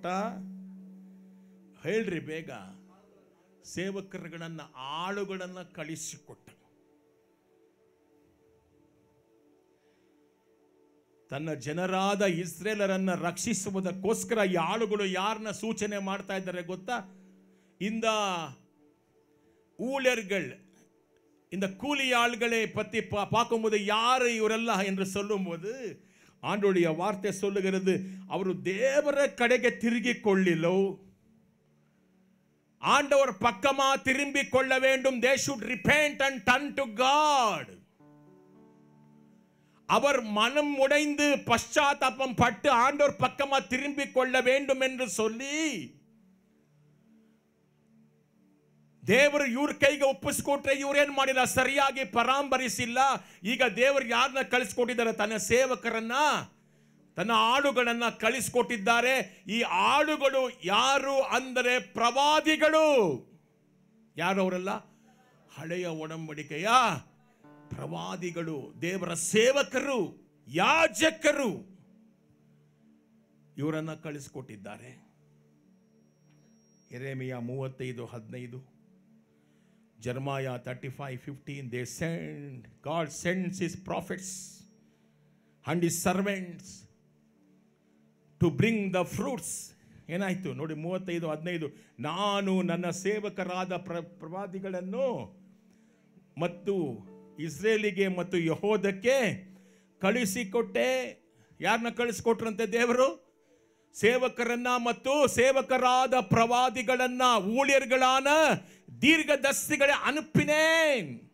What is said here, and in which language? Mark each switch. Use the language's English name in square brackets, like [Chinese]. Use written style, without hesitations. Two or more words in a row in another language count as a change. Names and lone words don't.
[Kannada] ಹೇಳ್ರಿ ಬೇಗ. ಸೇವಕರುಗಳನ್ನ, ಆಳುಗಳನ್ನ ಕಳಿಸಿಕೊಟ್ಟ. ತನ್ನ ಜನರಾದ ಇಸ್ರೇಲರನ್ನ ರಕ್ಷಿಸುವುದಕ್ಕೋಸ್ಕರ ಈ ಆಳುಗಳು ಯಾರನ್ನ ಸೂಚನೆ ಮಾಡ್ತಾ ಇದ್ದಾರೆ ಗೊತ್ತಾ? [Tamil] இந்த ஊழியர்கள், இந்த கூலி ஆள்களை பற்றி பார்க்கும்போது யார் இவரெல்லாம் என்று சொல்லும்போது ஆண்டவருடைய வார்த்தை சொல்லுகிறது, [Kannada] ಅವರು ದೇವರ ಕಡೆಗೆ ತಿರುಗಿಕೊಳ್ಳಿಲ್ಲೋ, [Tamil] ஆண்டவர் பக்கமா திரும்பிக் கொள்ள வேண்டும். [English] They should repent and turn to God. [Tamil] அவர் மனம் உடைந்து பశ్చాத்தாபம் பட்டு ஆண்டவர் பக்கமா திரும்பிக் கொள்ள வேண்டும் என்று சொல்லி [Kannada] ದೇವರು ಇವ್ರ ಕೈಗೆ ಒಪ್ಪಿಸ್ಕೊಟ್ರೆ ಇವ್ರೇನ್ ಮಾಡಿಲ್ಲ, ಸರಿಯಾಗಿ ಪರಾಮರಿಸಿಲ್ಲ. ಈಗ ದೇವರು ಯಾರನ್ನ ಕಳಿಸ್ಕೊಟ್ಟಿದ್ದಾರೆ? ತನ್ನ ಸೇವಕರನ್ನ, ತನ್ನ ಆಳುಗಳನ್ನ ಕಳಿಸ್ಕೊಟ್ಟಿದ್ದಾರೆ. ಈ ಆಳುಗಳು ಯಾರು ಅಂದರೆ ಪ್ರವಾದಿಗಳು. ಯಾರು ಅವರೆಲ್ಲ? ಹಳೆಯ ಒಡಂಬಡಿಕೆಯ ಪ್ರವಾದಿಗಳು, ದೇವರ ಸೇವಕರು, ಯಾಜಕರು. ಇವರನ್ನ ಕಳಿಸ್ಕೊಟ್ಟಿದ್ದಾರೆ. ಯೆರೆಮೀಯ 35:15, [English] Jeremiah 35:15, they send, God sends his prophets and his servants to bring the fruits. [Kannada] ಏನಾಯ್ತು ನೋಡಿ 35:15, ನಾನು ನನ್ನ ಸೇವಕರಾದ ಪ್ರವಾದಿಗಳನ್ನು ಮತ್ತು ಇಸ್ರೇಲಿಗೆ ಮತ್ತು ಯೆಹೂದಕ್ಕೆ ಕಳಿಸಿಕೊಟ್ಟೆ. ಯಾರನ್ನ ಕಳಿಸಿಕೊಟ್ರಂತೆ ದೇವರು? ಸೇವಕರನ್ನ ಮತ್ತು ಸೇವಕರಾದ ಪ್ರವಾದಿಗಳನ್ನ, ஊழியர்களான ದೀರ್ಘದರ್ಶಿಗಳೇ ಅನುಪಿನೇನ್.